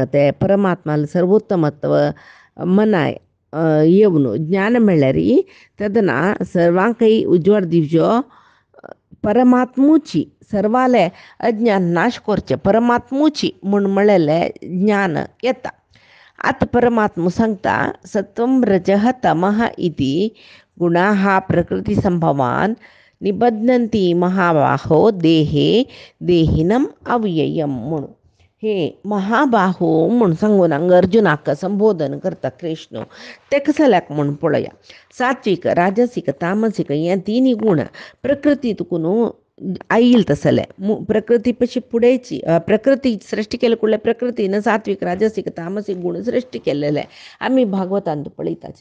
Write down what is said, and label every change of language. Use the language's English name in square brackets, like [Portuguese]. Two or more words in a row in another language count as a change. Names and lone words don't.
[Konkani] ते परमात्माले सर्वोत्तमत्व मना येवन ज्ञान मेळ्ळ्यार तेदना सर्वांकय उजवाड दिवचो. परमात्मुची सर्वाले अज्ञान नाश करचे परमात्मुची म्हूण म्हणलेले ज्ञान येता. आतां परमात्मा सांगता [Sanskrit] सत्वं रजः तमः इति गुणाः प्रकृती संभवान निबध्नन्ति महाबाहो देहे देहिनम अव्ययम [Konkani] म्हणून. हे महाबाहो म्हूण सांगून हांगा अर्जुनाक संबोधन करता कृष्ण. ते कसल्याक म्हूण पळया. सात्विक राजसीक तामसीक हे तिनी गुण प्रकृती तुकून आईल तसले. प्रकृती पशी फुडेची प्रकृती सृष्टी केले कुडले प्रकृतीन सात्विक राजसीक तामसीक गुण सृष्टी केलेले आमी भागवतांत पळयताचे.